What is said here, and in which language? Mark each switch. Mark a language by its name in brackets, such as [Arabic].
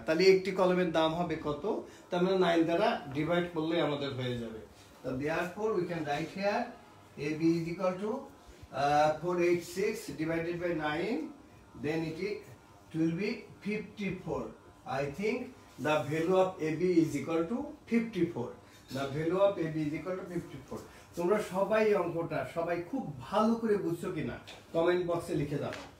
[Bangla] তাহলে একটি কলমের দাম হবে কত? তার মানে 9 দ্বারা ডিভাইড করলে আমাদের হয়ে যাবে। [English] So therefore we can write here AB is equal to 486 divided by 9, then it will be 54. I think the value of AB is equal to 54. The value of AB is equal to 54. [Bangla] তোমরা সবাই অঙ্কটা সবাই খুব ভালো করে বুঝছো কিনা comment বক্সে লিখে দাও।